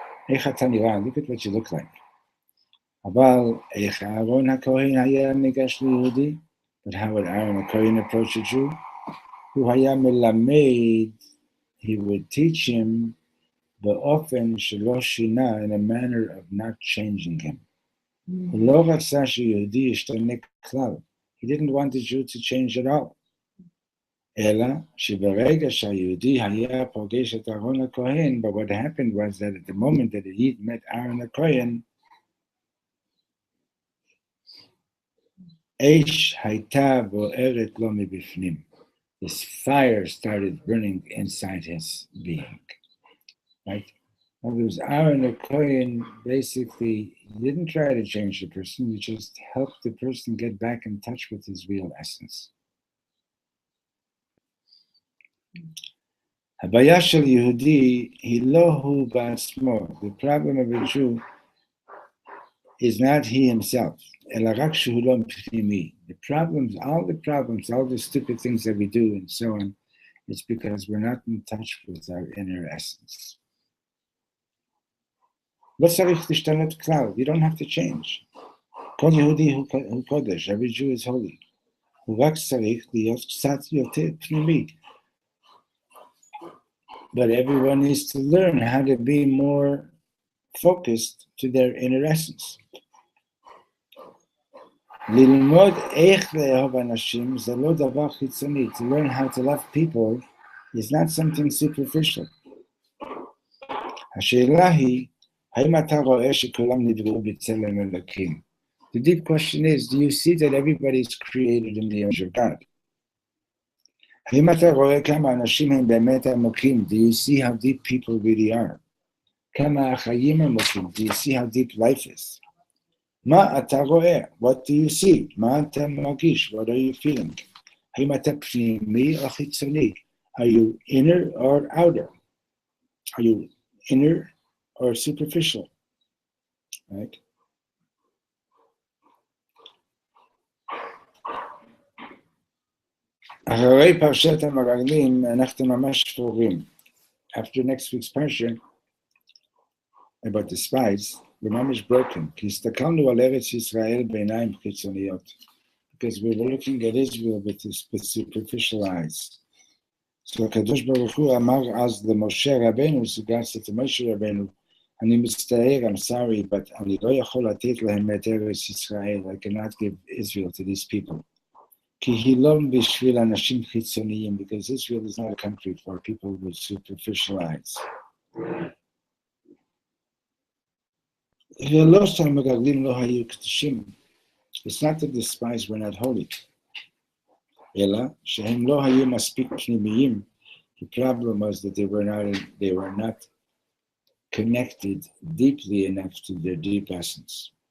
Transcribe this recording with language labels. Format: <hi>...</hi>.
<he>Eich ata nirah,</he> <en>look at what you look like.</en> <he>Aval eich Aaron HaKohen haya nigash liyehudi,</he> <en>but how would Aaron HaKohen approach a Jew?</en> <he>Hu haya melamed,</he> <en>he would teach him</en> <he>באופן שלא שינה,</he> <en>in a manner of not changing him.</en> <he>הוא לא רצה שיהודי ישתנה כלל.</he> <en>He didn't want the Jew to change at all.</en> <he>אלא שברגע שהיהודי היה פוגש את אהרון הכהן,</he> <en>but what happened was that at the moment that he met Aaron הכהן,</en> <he>אש הייתה בוערת לו מבפנים.</he> <en>This fire started burning inside his being. Right? In other words, Aaron the Kohen basically didn't try to change the person, he just helped the person get back in touch with his real essence.</en> <he>הבעיה של יהודי היא לא הוא בעצמו.</he> <en>The problem of a Jew is not he himself,</en> <he>אלא רק שהוא לא פנימי.</he> <en>The problems, all the stupid things that we do and so on, it's because we're not in touch with our inner essence.</en> <he>לא צריך להשתנות כלל,</he> <en>you don't have to change.</en> <he>כל יהודי הוא קודש,</he> <en>every Jew is holy.</en> <he>הוא רק צריך להיות קצת יותר פנימי.</he> <en>But everyone needs to learn how to be more focused to their inner essence.</en> <he>ללמוד איך לאהוב אנשים זה לא דבר חיצוני.</he> <en>To learn how to love people is not something superficial.</en> <he>השאלה היא, האם אתה רואה שכולם נבראו בצלם אלוקים?</he> <en>The deep question is, do you see that everybody is created in the image of God?</en> <he>האם אתה רואה כמה אנשים הם באמת עמוקים?</he> <en>Do you see how deep people really are?</en> <he>כמה החיים עמוקים?</he> <en>Do you see how deep life is?</en> <he>מה אתה רואה?</he> <en>What do you see?</en> <he>מה אתה מרגיש?</he> <en>What are you feeling?</en> <he>האם אתה פנימי או חיצוני?</he> <en>Are you inner or outer? Are you inner or superficial? Right?</en> <he>אחרי פרשת המרגלים אנחנו ממש שחורים.</he> <en>After next week's parsha about the spies, we're ממש broken.</en> <he>כי הסתכלנו על ארץ ישראל בעיניים חיצוניות.</he> <en>Because we were looking at Israel with superficial eyes.</en> <he>So הקדוש ברוך הוא אמר אז למשה רבנו, סוגס את משה רבנו, אני מצטער,</he> <en>I'm sorry, but</en> <he>אני לא יכול לתת להם את ארץ ישראל.</he> <en>I cannot give Israel to these people.</en> <he>כי היא לא בשביל אנשים חיצוניים,</he> <en>because Israel is not a country for people with superficial eyes.</en> <he>ולא שהמרגלים לא היו קדושים.</he> <en>It's not that the spies were not holy.</en> <he>אלא שהם לא היו מספיק פנימיים.</he> <en>The problem was that they were not connected deeply enough to their deep essence.</en>